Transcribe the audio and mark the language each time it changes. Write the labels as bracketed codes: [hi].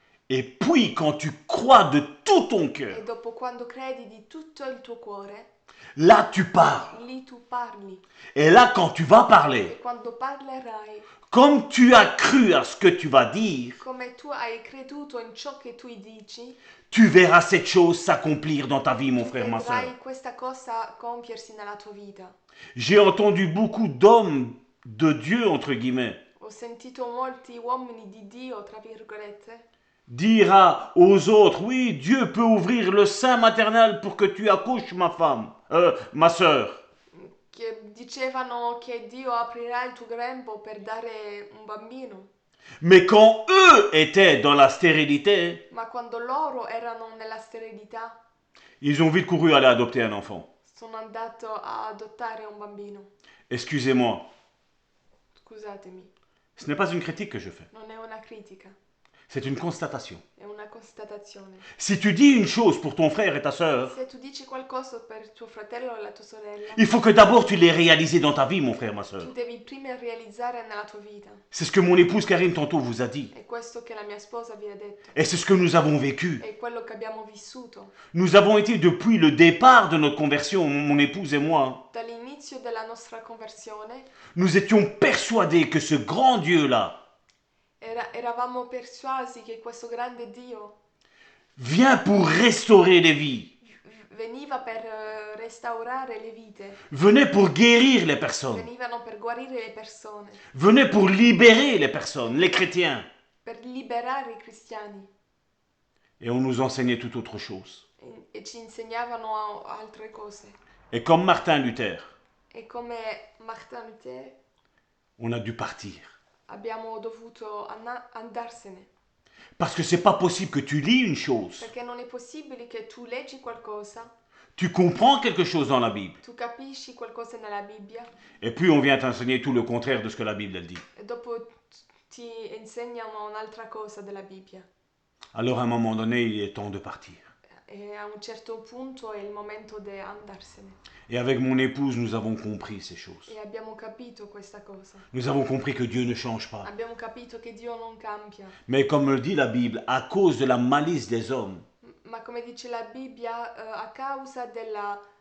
[fr] Et puis, quand tu crois de tout ton cœur, [it] E dopo quando credi di tutto il tuo cuore, [fr] là tu parles. [it] lì tu parli. [fr] Et là, quand tu vas parler, [it] E quando parlerai, [fr] comme tu as cru à ce que tu vas dire, [it] come tu hai creduto in ciò che tu dici, [fr] tu verras cette chose s'accomplir dans ta vie, mon [it] tu [fr] frère, ma soeur. [it] vedrai questa cosa compiersi nella tua vita. [fr] J'ai entendu beaucoup d'hommes de Dieu, entre guillemets, [it] Ho sentito molti uomini di Dio, tra virgolette, [fr] dire aux autres, oui, Dieu peut ouvrir le sein maternel pour que tu accouches, ma femme, ma soeur. [it] che dicevano che Dio aprirà il tuo grembo per dare un bambino. [fr] Mais quand eux étaient dans la stérilité, [it] Ma quando loro erano nella sterilità, [fr] ils ont vite couru aller adopter un enfant. [it] sono andato a adottare un bambino. [fr] Excusez-moi, [it] Scusatemi, [fr] ce n'est pas une critique que je fais, [it] non è una critica, [fr] c'est une constatation. [it] è una constatazione. [fr] Si tu dis une chose pour ton frère et ta sœur, [it] Se tu dici qualcosa per tuo fratello o la tua sorella, [fr] il faut que d'abord tu l'aies réalisé dans ta vie, mon frère, ma [it] tu [fr] sœur. [it] devi prima realizzare nella tua vita. [fr] C'est ce que mon épouse Karine tantôt vous a dit. [it] È questo che la mia sposa vi ha detto. [fr] Et c'est ce que nous avons vécu. [it] È quello che abbiamo vissuto. [fr] Nous avons été depuis le départ de notre conversion, mon épouse et moi, [it] Dall'inizio della nostra conversione [fr] nous étions persuadés que ce grand Dieu-là [it] eravamo persuasi che questo grande Dio [fr] vient pour restaurer les vies, [it] veniva per restaurare le vite, [fr] venait pour guérir les personnes, [it] venivano per guarire le persone, [fr] venait pour libérer les personnes, les chrétiens. [it] per liberare i cristiani [fr] Et on nous enseignait tout autre chose. [it] e ci insegnavano altre cose. [fr] Et comme Martin Luther, [it] E come Martin Luther [fr] on a dû partir. [it] abbiamo dovuto andarsene, [fr] Parce que c'est pas possible que tu lis une chose, [it] perché non è possibile che tu leggi qualcosa, [fr] tu comprends quelque chose dans la Bible, [it] tu capisci qualcosa nella Bibbia [fr] et puis on vient t'enseigner tout le contraire de ce que la Bible elle dit. [it] e dopo ti insegnano un'altra cosa della Bibbia. [fr] Alors à un moment donné, il est temps de partir. [it] E a un certo punto è il momento di andarsene. [fr] Et avec mon épouse, nous avons compris ces choses. [it] E abbiamo capito questa cosa. [fr] Nous avons compris que Dieu ne change pas. [it] Abbiamo capito che Dio non cambia. [fr] Mais comme le dit la Bible, à cause de la malice des hommes, [it] Ma come dice la Bibbia, a causa della